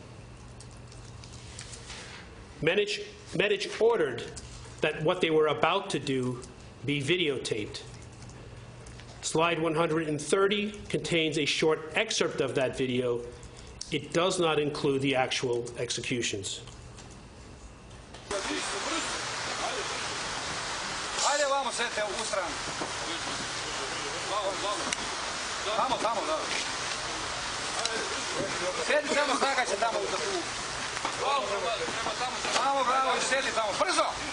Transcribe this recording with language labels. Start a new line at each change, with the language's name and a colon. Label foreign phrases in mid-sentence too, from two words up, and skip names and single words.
English: Medić ordered that what they were about to do be videotaped. Slide 130 contains a short excerpt of that video. It does not include the actual executions.
Serbian: Ajde vamo sedite u stranu. Tamo, da. Sedi tamo, snaga će tamo u taku. Tamo, bravo, sedi tamo, brzo!